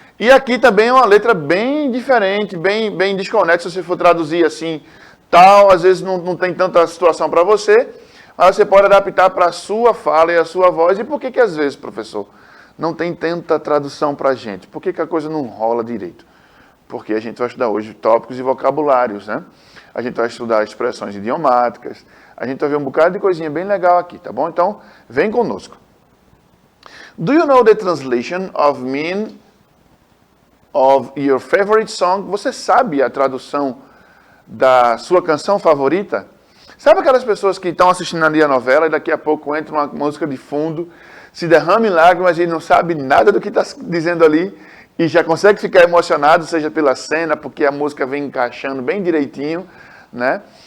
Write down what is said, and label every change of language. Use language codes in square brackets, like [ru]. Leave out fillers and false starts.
[pt] E aqui também é uma letra bem diferente, bem desconexa, se você for traduzir assim, tal, às vezes não tem tanta situação para você, mas você pode adaptar para a sua fala e a sua voz. E por que às vezes, professor, não tem tanta tradução para a gente? Por que a coisa não rola direito? Porque a gente vai estudar hoje tópicos e vocabulários, né? A gente vai estudar expressões idiomáticas, a gente vai ver um bocado de coisinha bem legal aqui, tá bom? Então, vem conosco. [en] Do you know the translation of meaning of your favorite song? [pt] Você sabe a tradução da sua canção favorita? Sabe aquelas pessoas que estão assistindo ali a novela e daqui a pouco entra uma música de fundo, se derrama em lágrimas e não sabe nada do que está dizendo ali e já consegue ficar emocionado, seja pela cena, porque a música vem encaixando bem direitinho, né?